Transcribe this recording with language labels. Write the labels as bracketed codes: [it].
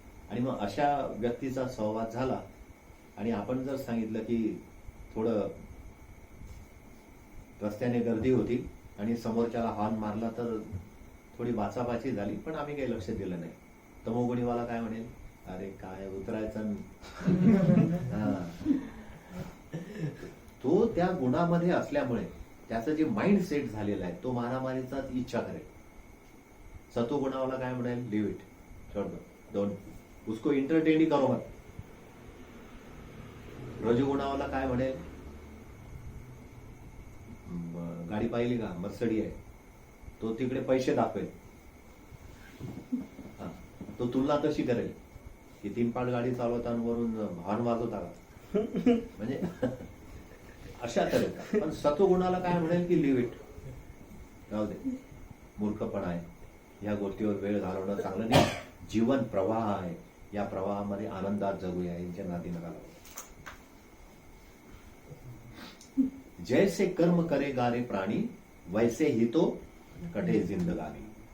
[mr] आणि मग अशा व्यक्तीचा सहवास झाला आणि आपण जर सांगितलं की थोडं रस्त्याने गर्दी होती आणि समोरच्याला हॉर्न मारला तर थोडी बाचाबाची झाली, पण आम्ही काही लक्ष दिलं नाही. तमोगुणीवाला काय म्हणेल? अरे काय उतरायचं. तो त्या गुणामध्ये असल्यामुळे त्याचं जे माइंड सेट झालेलं आहे तो मारामारीचा इच्छा करेल. सत्वगुणावाला काय म्हणेल? [en] leave it, [hi] छोड़ दो, [en] don't [hi] उसको एंटरटेन ही करो मत. [mr] रजोगुणावाला काय म्हणेल? गाडी पाहिली का? मर्सडी आहे. तो तिकडे पैसे दाखवेल. तो तुलना तशी करेल की 3 पाट गाडी चालवताना वरून हॉर्न वाजवता का, म्हणजे अशा तऱ्हेचा. पण सत्वगुणाला काय म्हणेल की [en] leave it, [mr] राहू दे, मूर्खपणा आहे, ह्या गोष्टीवर वेळ घालवणं चांगलं नाही. जीवन प्रवाह आहे, या प्रवाहामध्ये आनंदात जगूया, यांच्या नादी नका लागू. [hi] जैसे कर्म करे गारे प्राणी वैसे ही तो कटे जिंदगानी.